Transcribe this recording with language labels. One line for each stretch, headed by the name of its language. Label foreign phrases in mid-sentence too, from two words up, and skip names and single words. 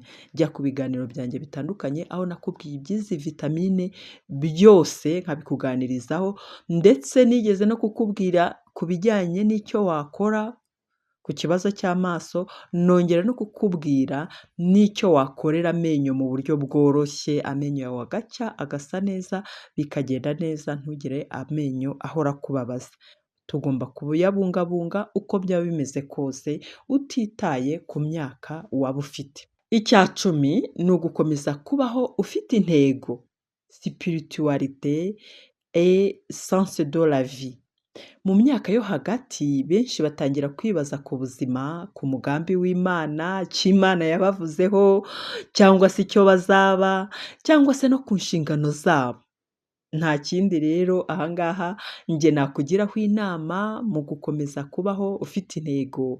Kinyarwanda: jya ku biganiro byanjye bitandukanye aho nakubwiye iby'izi vitamine byose nkabikuganirizaho, ndetse nigeze no kukubwira ku bijyanye n'icyo wakora ku kibazo cy'amaso, nongera no kukubwira n'icyo wakorera amenyo mu buryo bworoshye, amenyo yawe agacya agasa neza, bikagenda neza, ntugire amenyo ahora akubabaza. Tugomba kuyabungabunga uko byaba bimeze kose, utitaye ku myaka waba ufite. Icya 10 ni ugukomeza kubaho ufite intego,
French: spiritualité et sens de la vie.
Kinyarwanda: Mu myaka yo hagati benshi batangira kwibaza ku buzima, ku mugambi w'Imana, icyo Imana yabavuzeho, cyangwa se icyo bazaba, cyangwa se no ku nshingano zabo. Nta kindi rero ahangaha njye nakugiraho inama mu gukomeza kubaho ufite intego.